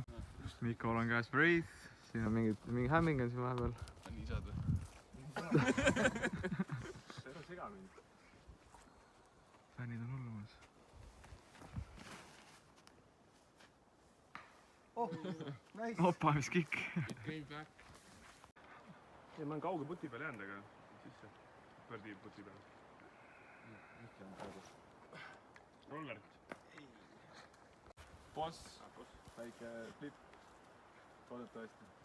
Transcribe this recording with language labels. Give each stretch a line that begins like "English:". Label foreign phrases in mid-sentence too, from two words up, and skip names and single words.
Estonian: Mikol on käes Wraith, siin on mingi hämming on siin vahepeal. nii saad või? ära sega mind. fännid on hullumas. nice. opa, mis kikk.
English: It came back.
Estonian: ei, ma olen kauge puti peal jäänud, aga sisse. Pärdi puti peal. Roller. boss. väike flip. loodetavasti.